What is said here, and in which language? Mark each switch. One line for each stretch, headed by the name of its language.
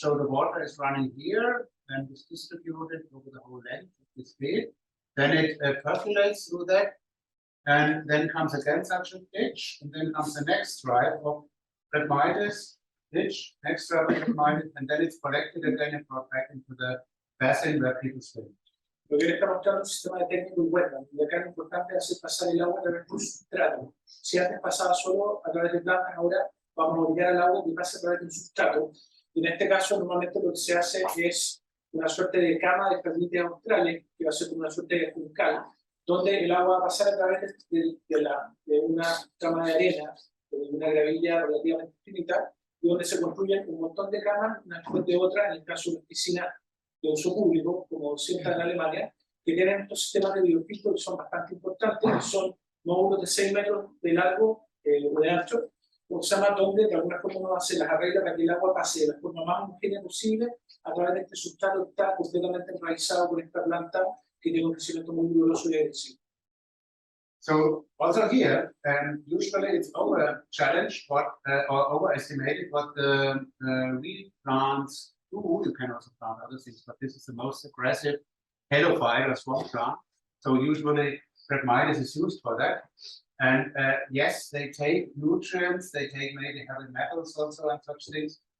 English: So the water is running here and is distributed over the whole length of this bed. Then it percolates through that. And then comes again such a ditch. And then comes the next stripe of Phragmites ditch, next stripe of Phragmites, and then it's collected and then it's brought back into the basin where people swim.
Spanish: Lo que le está mostrando es un sistema de técnico y wetland, y acá lo importante es hacer pasar el agua a través de un sustrato. Si antes pasaba solo a través de plantas, ahora vamos a obligar al agua que pase a través de un sustrato. Y en este caso, normalmente lo que se hace es una suerte de cama de jardines australes, que va a ser como una suerte de juncal, donde el agua va a pasar a través de una cama de arena, de una gravilla relativamente finita, y donde se construyen un montón de camas, una después de otra, en el caso de piscinas de uso público, como siempre en Alemania, que tienen estos sistemas de biofiltro que son bastante importantes, que son módulos de 6 metros de largo o de ancho, o se llama donde de alguna forma uno hace las arreglas para que el agua pase de la forma más homogénea posible a través de este sustrato que está completamente enraizado por esta planta que tiene un crecimiento muy vigoroso y agresivo.
English: So also here, usually it's over challenged or overestimated what the reed plants do. You can also plant other things, but this is the most aggressive helophyte or swamp plant. So usually Phragmites is used for that. And yes, they take nutrients, they take maybe heavy metals also and such things.